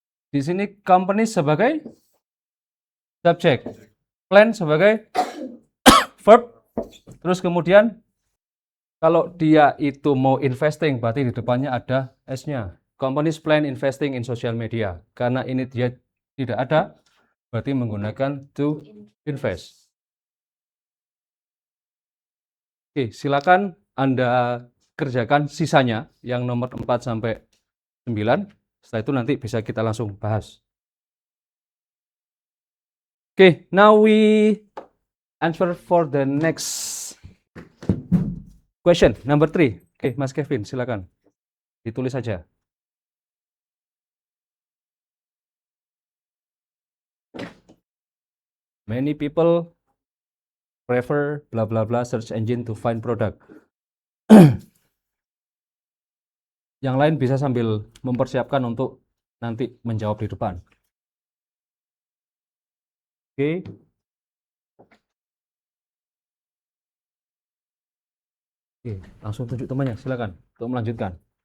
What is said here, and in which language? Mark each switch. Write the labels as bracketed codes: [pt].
[id] Di sini company sebagai subjek, plan sebagai verb. Terus kemudian kalau dia itu mau investing berarti di depannya ada S-nya. [en] Companies plan investing in social media. [id] Karena ini dia tidak ada, berarti menggunakan to invest. Oke, silakan Anda kerjakan sisanya yang nomor 4 sampai 9. Setelah itu nanti bisa kita langsung bahas. [en] Okay, now we answer for the next question, number 3. [id] Okay, Mas Kevin, silakan. Ditulis saja. [en] Many people prefer blah blah blah search engine to find product. [id] Yang lain bisa sambil mempersiapkan untuk nanti menjawab di depan. Oke. Oke, langsung tunjuk temannya, silakan untuk melanjutkan.